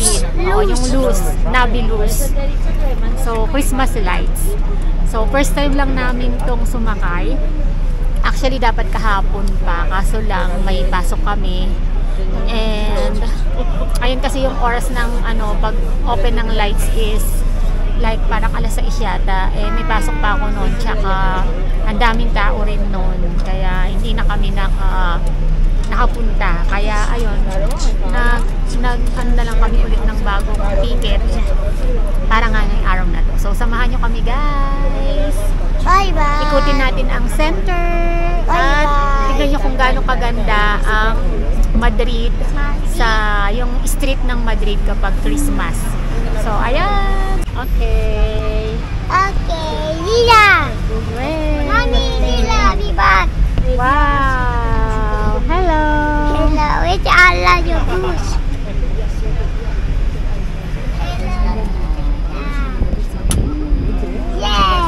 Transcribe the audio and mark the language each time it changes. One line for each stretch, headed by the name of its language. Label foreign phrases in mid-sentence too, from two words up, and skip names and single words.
English: Yung Luz, Naviluz. So, Christmas lights.
Filipino: So, first time lang namin tong sumakay. Actually, dapat kahapon pa. Kaso lang, may pasok kami. And, ayun kasi yung oras ng pag-open ng lights
English: is like
Filipino: parang alas 6 yata. Eh, may pasok pa ako noon. Tsaka, ang daming tao rin noon. Kaya, hindi na kami nakapunta. Kaya, ayun, na lang kami ulit ng bagong ticket para nga ngayong araw na to. So, samahan nyo kami, guys.
English: Bye-bye!
Filipino: Ikutin natin ang center. At tignan nyo kung gaano kaganda ang Madrid sa yung street ng Madrid kapag Christmas. So, ayan.
English: Okay. Okay, Lila! Mommy, Lila, be back! Wow! Hello! Hello, it's Alla your goose. Yeah!